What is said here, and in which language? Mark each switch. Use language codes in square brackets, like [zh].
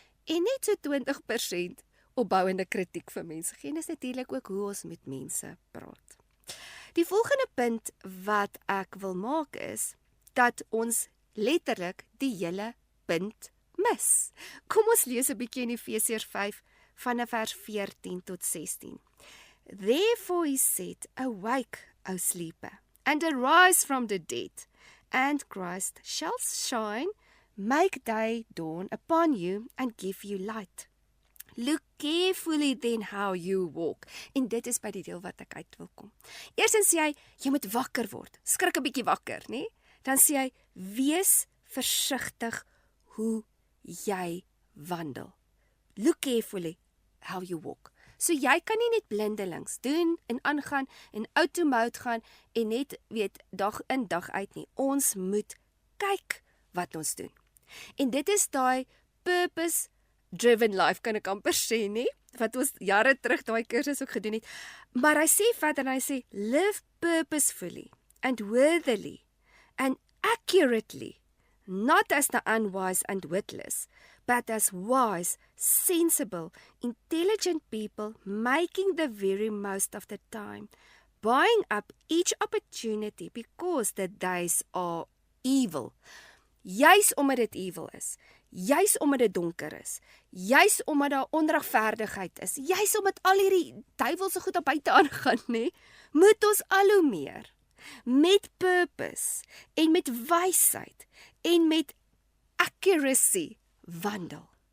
[af] En net so 20% opbouende kritiek vir mense gee, en is natuurlik ook hoe ons met mense praat. Die volgende punt wat ek wil maak is, dat ons letterlik die hele punt mis. Kom ons lees 'n bietjie in Efesiërs 5 vanaf vers 14 tot 16. [en] Therefore he said, awake, O sleeper, and arise from the dead, and Christ shall shine, make day dawn upon you, and give you light. Look carefully then how you walk. [af] En dit is by die deel wat ek uit wil kom. Eerstens sê hy, jy moet wakker word. Skrik 'n bietjie wakker, nê? Dan sê hy, wees versigtig hoe jy wandel. [en] Look carefully how you walk. [af] So jy kan nie net blindelings doen en aangaan en automode gaan en net weet dag in dag uit nie. Ons moet kyk wat ons doen. En dit is daai purpose driven life, kan ek amper sê nie, wat ons jare terug daai kursus ook gedoen het. Maar hy sê verder, hy sê, [en] live purposefully and worthily and accurately, not as the unwise and witless, but as wise, sensible, intelligent people, making the very most of the time, buying up each opportunity because the days are evil. [af] Juis omdat dit evil is, juis omdat dit donker is, juis omdat daar onregverdigheid is, juis omdat al hierdie duiwelse goed op buite aangaan, nê, moet ons al hoe meer met purpose en met wysheid en met accuracy wandel.